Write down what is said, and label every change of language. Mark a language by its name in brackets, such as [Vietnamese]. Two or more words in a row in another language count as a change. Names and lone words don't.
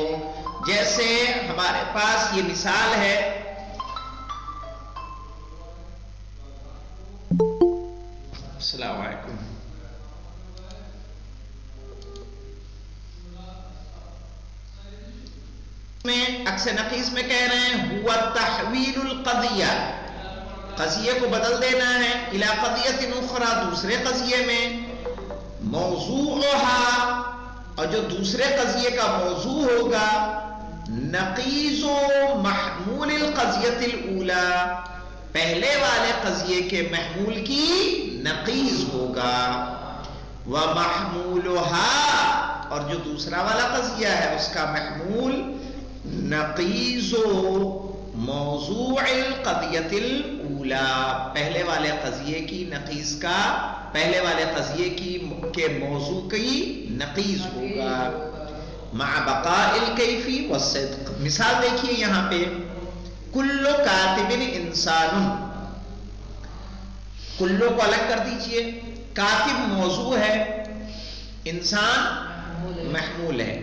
[Urdu] جیسے ہمارے پاس یہ مثال ہے، [Arabic] السلام علیکم، [Urdu] میں عکس نقیض میں کہہ رہے ہیں [Arabic] ہوا تحویل القضیہ، [Urdu] قضیے کو بدل دینا ہے [Arabic] الی قضیۃ اخری، [Urdu] دوسرے قضیے میں، موضوعها، اور جو دوسرے قضیے کا موضوع ہوگا [Arabic] نقیض محمول القضیۃ الاولی، [Urdu] پہلے والے قضیے کے محمول کی نقیض ہوگا. ومحمولها، اور جو دوسرا والا قضیہ ہے اس کا محمول [Arabic] نقیض موضوع القضیۃ الاولی، [Urdu] پہلے والے قضیے کی نقیض کا، پہلے والے قضیے کے موضوع کی نقیض ہوگا. [Arabic] مع بقاء الکیف والصدق. [Urdu] مثال دیکھیے یہاں پہ، [Arabic] کل کاتب انسان، [Urdu] کلو کو الگ کر دیجئے، کاتب موضوع ہے، انسان محمول ہے.